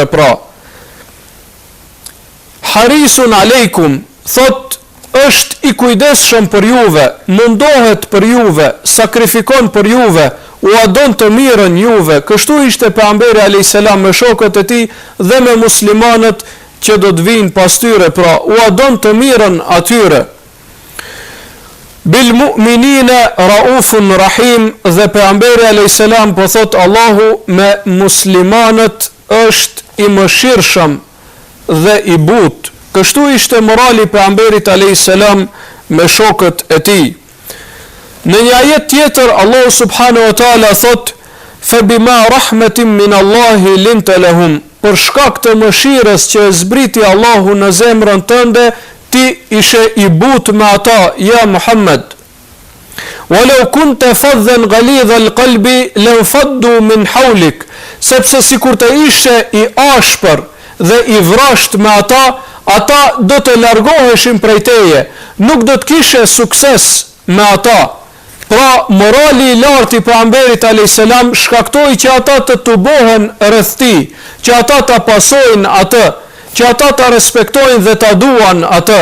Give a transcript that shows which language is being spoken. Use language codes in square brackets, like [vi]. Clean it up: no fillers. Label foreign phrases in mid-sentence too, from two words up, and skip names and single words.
[sq] Pra [ar] حريص عليكم, [sq] thot, është i kujdesshëm për juve, mundohet për juve, sakrifikon për juve, u adon të mirën juve. Kështu ishte pejgamberi [ar] عليه السلام [sq] me shokët e tij dhe me muslimanët që do të vinë pas tyre, pra u adon të mirën atyre. [ar] بالمؤمنين رءوف رحيم, [sq] dhe pejgamberi [ar] عليه السلام [sq] po thot Allahu me muslimanët është i mëshirshëm dhe i butë. Kështu ishte morali pejgamberit [ar] عليه السلام [sq] me shokët e tij. Në një ajet tjetër Allahu [ar] سبحانه وتعالى [sq] thot: [ar] "فبما رحمة من الله لنت لهم", [sq] për shkak të mëshirës që e zbriti Allahu në zemrën tënde, ti ishe i butë me ata, ja Muhammed. [ar] "ولو كنت فظا غليظ القلب لانفضوا من حولك", [sq] sepse sikur të ishe i ashpër dhe i vrasht me ata do të largoheshin prej teje, nuk do të kishe sukses me ata. Pra morali i lartë i pejgamberit [ar] عليه السلام [sq] shkaktoi që ata të tubohen rreth tij, që ata ta pasojnë atë, që ata ta respektojnë dhe ta duan atë.